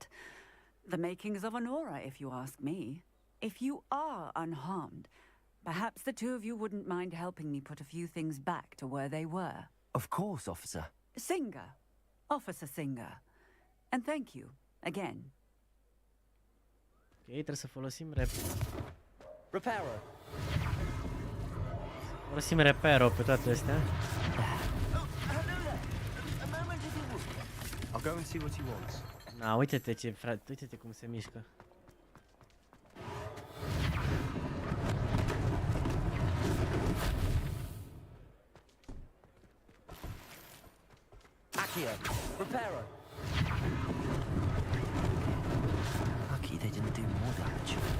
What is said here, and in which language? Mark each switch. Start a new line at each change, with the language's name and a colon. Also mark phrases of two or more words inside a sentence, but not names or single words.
English: The makings of an aura, if you ask me. If you are unharmed, perhaps the two of you wouldn't mind helping me put a few things back to where they were. Of course, officer. Singer. Officer Singer. And thank you, again.
Romanian: Ok, trebuie să folosim Reparo. Folosim repero pe toate astea.
English: I'll go and see what he wants.
Romanian: Na, uite-te ce, frate, uite-te cum se mișcă. Accio. Reparo.
English: Lucky they didn't do more damage.